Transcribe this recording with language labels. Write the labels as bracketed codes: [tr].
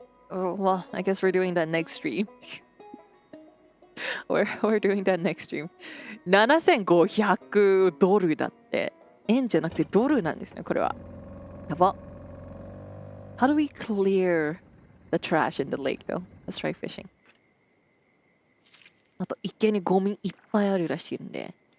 [en] Oh, well, I guess we're doing that next stream. we're doing that next stream. [ja] 7,500ドルだって。円じゃなくてドルなんですね、これは。やば。 [en] How do we clear the trash in the lake, though? Let's try fishing. [ja] あと、池にゴミいっぱいあるらしいんで。